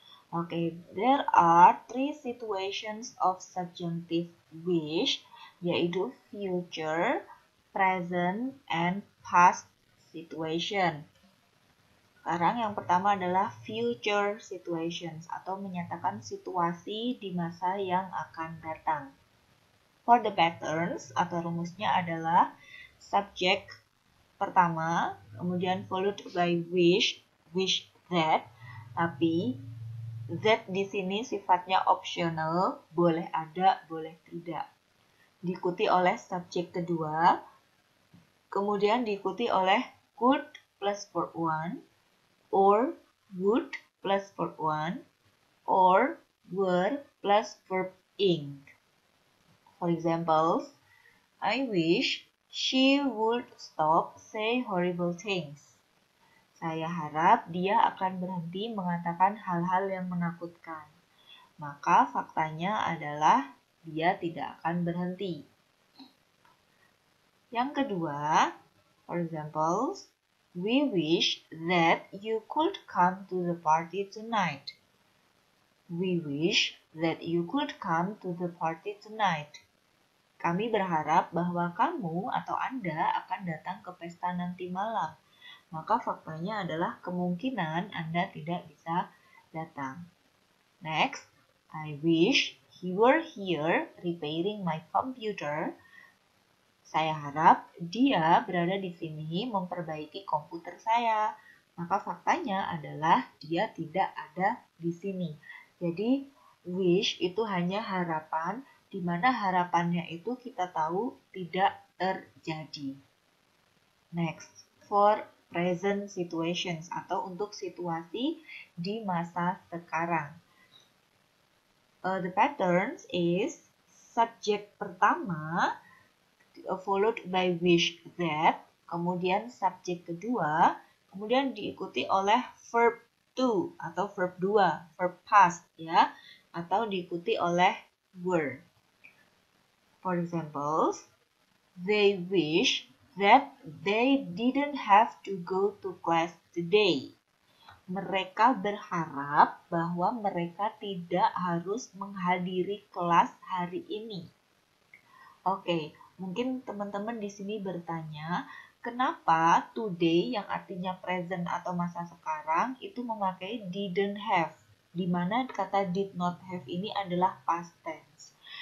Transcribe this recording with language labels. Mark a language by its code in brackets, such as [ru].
[en] Oke, there are 3 situations of subjunctive wish, yaitu future, present, and past situation. [id] Sekarang yang pertama adalah future situations atau menyatakan situasi di masa yang akan datang. [en] For the patterns [id] atau rumusnya adalah subject pertama, kemudian [en] followed by wish that, [id] tapi that di sini sifatnya optional, boleh ada, boleh tidak. Diikuti oleh subjek kedua, kemudian diikuti oleh could plus verb 1, [en] or would plus verb 1, or were plus verb ing. For example, I wish she would stop say horrible things. [id] Saya harap dia akan berhenti mengatakan hal-hal yang menakutkan. Maka faktanya adalah dia tidak akan berhenti. Yang kedua, [en] for example, we wish that you could come to the party tonight. We wish that you could come to the party tonight. [id] Kami berharap bahwa kamu atau Anda akan datang ke pesta nanti malam. Maka faktanya adalah kemungkinan Anda tidak bisa datang. [en] Next, I wish he were here repairing my computer. [id] Saya harap dia berada di sini memperbaiki komputer saya. Maka faktanya adalah dia tidak ada di sini. Jadi, wish itu hanya harapan, di mana harapannya itu kita tahu tidak terjadi. Next, [en] for present situations [id] atau untuk situasi di masa sekarang. [en] The patterns is [id] subjek pertama [en] followed by wish that, [id] kemudian subjek kedua, kemudian diikuti oleh verb to atau verb 2, verb past ya, atau diikuti oleh were. [en] For example, they wish that they didn't have to go to class today. [id] Mereka berharap bahwa mereka tidak harus menghadiri kelas hari ini. Oke, mungkin teman-teman di sini bertanya, kenapa today yang artinya present atau masa sekarang itu memakai didn't have, di mana kata did not have ini adalah past tense.